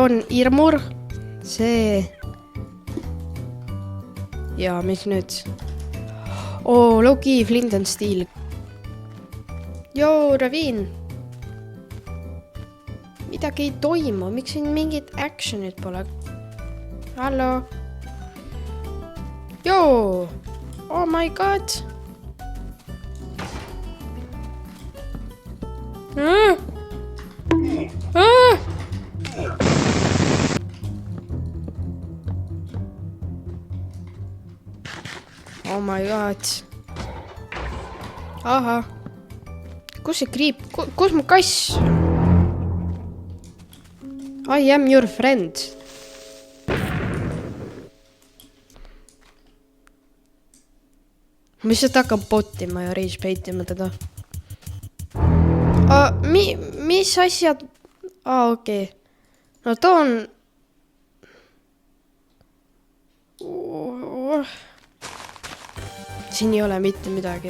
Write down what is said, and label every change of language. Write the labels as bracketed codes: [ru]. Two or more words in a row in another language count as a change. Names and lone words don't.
[et] Irmur, see ja mis nüüd? Oo, Loki, [en] Flint and Steel. [et] Joo, Ravin. Midagi ei toimu, miks siin mingit actionit pole? Hallo? Joo! [en] Oh my god! Oh my god! [et] Ahah! Kus see kriip? Kus mu kass? [en] I am your friend. [et] Ma lihtsalt hakkan botima ja [en] rage baitima [et] teda. Mis asjad? Okei. No too on... Siin ei ole mitte midagi.